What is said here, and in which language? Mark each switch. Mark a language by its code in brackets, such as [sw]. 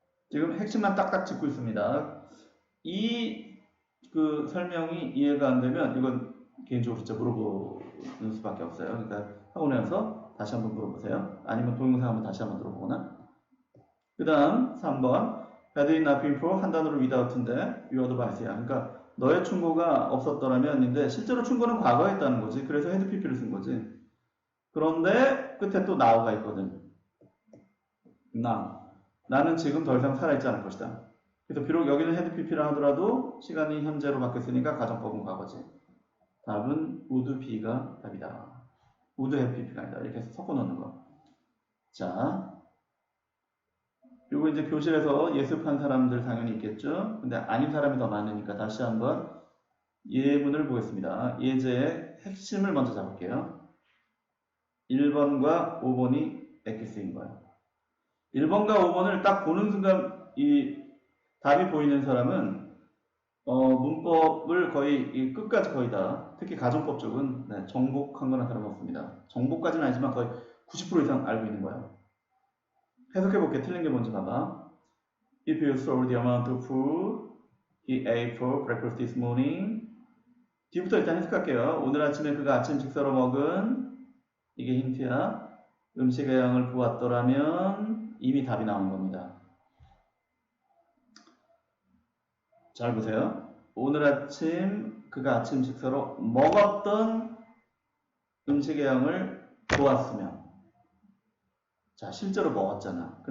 [ko] 지금 핵심만 딱딱 짚고 있습니다. 이 그 설명이 이해가 안 되면 이건 개인적으로 진짜 물어보는 수밖에 없어요. 그러니까 학원에 와서 다시 한번 물어보세요. 아니면 동영상 한번 다시 한번 들어보거나. 그 다음 3번 [en] had it not been for [ko] 한 단어로 without인데 [en] your advice [ko] 야. 그러니까 너의 충고가 없었더라면인데 실제로 충고는 과거에 했다는 거지. 그래서 had pp를 쓴 거지. 그런데 끝에 또 now가 있거든. [en] now. [ko] 나는 지금 더 이상 살아있지 않을 것이다. 그래서 비록 여기는 had pp라 하더라도 시간이 현재로 바뀌었으니까 가정법은 과거지. 답은 would be가 답이다. would have pp가 아니다. 이렇게 해서 섞어 놓는 거. 자, 그리고 이제 교실에서 예습한 사람들 당연히 있겠죠. 근데 아닌 사람이 더 많으니까 다시 한번 예문을 보겠습니다. 예제의 핵심을 먼저 잡을게요. 1번과 5번이 엑기스인 거예요. 1번과 5번을 딱 보는 순간 이 답이 보이는 사람은 문법을 거의 이 끝까지 거의 다, 특히 가정법 쪽은 네, 정복한 거나 다름없습니다. 정복까지는 아니지만 거의 90% 이상 알고 있는 거예요. 해석해볼게. 틀린 게 뭔지 봐봐. [en] If you saw the amount of food he ate for breakfast this morning. [ko] 뒤부터 일단 해석할게요. 오늘 아침에 그가 아침 식사로 먹은, 이게 힌트야. 음식의 양을 보았더라면 이미 답이 나온 겁니다. 잘 보세요. 오늘 아침 그가 아침 식사로 먹었던 음식의 양을 보았으면, 자, 실제로 먹었잖아.